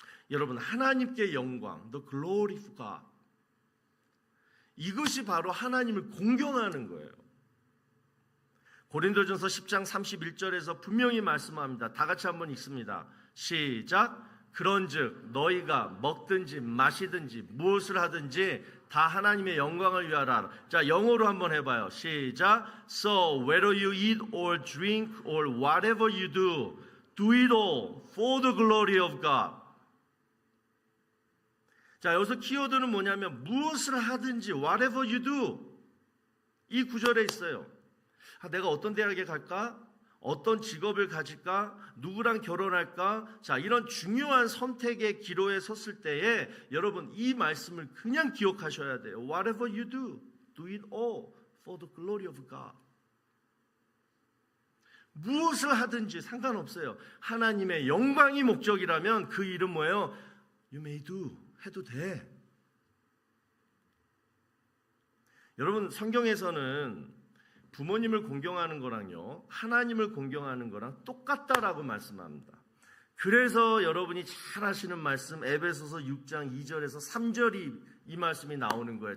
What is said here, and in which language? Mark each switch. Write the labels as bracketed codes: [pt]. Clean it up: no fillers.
[ko] 여러분, 하나님께 영광, [en] the glory of God, [ko] 이것이 바로 하나님을 공경하는 거예요. 고린도전서 10장 31절에서 분명히 말씀합니다. 다 같이 한번 읽습니다. 시작. 그런즉 너희가 먹든지 마시든지 무엇을 하든지 다 하나님의 영광을 위하라. 자, 영어로 한번 해봐요. 시작. [en] So whether you eat or drink or whatever you do, do it all for the glory of God. [ko] 자, 여기서 키워드는 뭐냐면 무엇을 하든지 [en] whatever you do. [ko] 이 구절에 있어요. 내가 어떤 대학에 갈까? 어떤 직업을 가질까? 누구랑 결혼할까? 자, 이런 중요한 선택의 기로에 섰을 때에 여러분 이 말씀을 그냥 기억하셔야 돼요. [en] Whatever you do, do it all for the glory of God. [ko] 무엇을 하든지 상관없어요. 하나님의 영광이 목적이라면 그 일은 뭐예요? [en] You may do, [ko] 해도 돼. 여러분 성경에서는 부모님을 공경하는 거랑요 하나님을 공경하는 거랑 똑같다라고 말씀합니다. 그래서 여러분이 잘 아시는 말씀 에베소서 6장 2절에서 3절이 이 말씀이 나오는 거예요.